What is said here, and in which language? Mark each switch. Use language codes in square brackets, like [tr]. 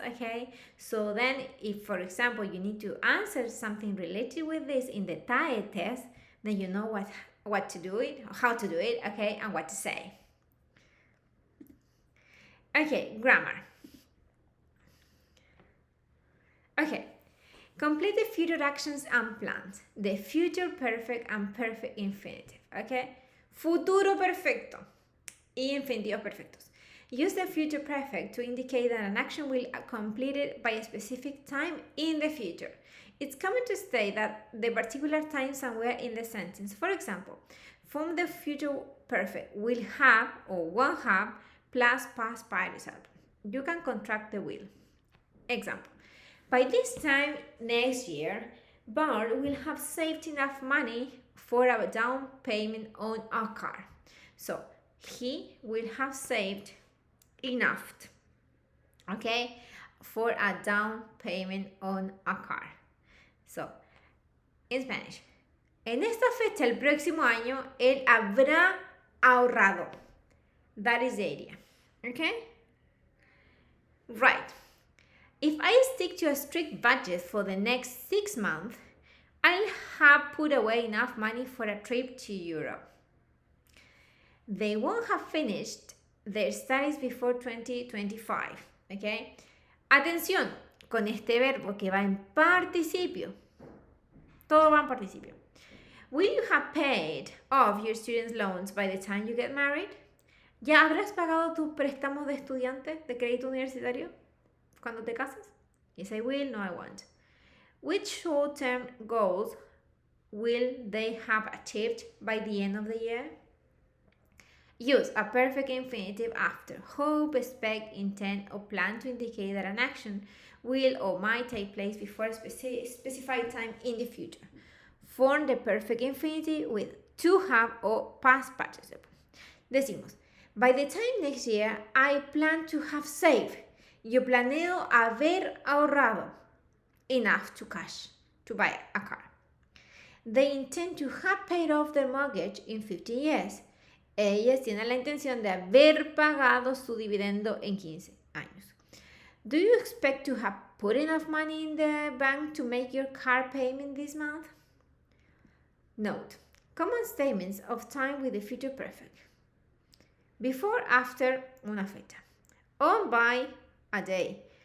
[en] Okay, so then if, for example, you need to answer something related with this in the TAE test, then you know what to do it, how to do it, okay, and what to say. Okay, grammar. Okay, complete the future actions and plans. The future perfect and perfect infinitive, okay? [es] Futuro perfecto y infinitivos perfectos. [en] Use the future perfect to indicate that an action will be completed by a specific time in the future. It's common to state that the particular time somewhere in the sentence. For example, from the future perfect will have or won't have plus past participle. You can contract the will. Example. By this time next year, Bart will have saved enough money for a down payment on a car. So he will have saved enough, okay, for a down payment on a car. So, in Spanish, [es] en esta fecha el próximo año él habrá ahorrado. [en] That is the idea, okay? Right. If I stick to a strict budget for the next 6 months, I'll have put away enough money for a trip to Europe. They won't have finished their studies before 2025. Okay? [es] Atención con este verbo que va en participio. Todo va en participio. [en] Will you have paid off your student loans by the time you get married? [es] ¿Ya habrás pagado tus préstamos de estudiante de crédito universitario cuando te casas? [en] Yes, I will. No, I won't. Which short-term goals will they have achieved by the end of the year? Use a perfect infinitive after hope, expect, intend, or plan to indicate that an action will or might take place before a specified time in the future. Form the perfect infinitive with to have or past participle. Decimos, by the time next year, I plan to have saved. [es] Yo planeo haber ahorrado [en] enough to cash to buy a car. They intend to have paid off their mortgage in 15 years. [es] Ellas tienen la intención de haber pagado su dividendo en 15 años. [en] Do you expect to have put enough money in the bank to make your car payment this month? Note, common statements of time with the future perfect. Before, after, [es] una fecha. [en] On, by, a day.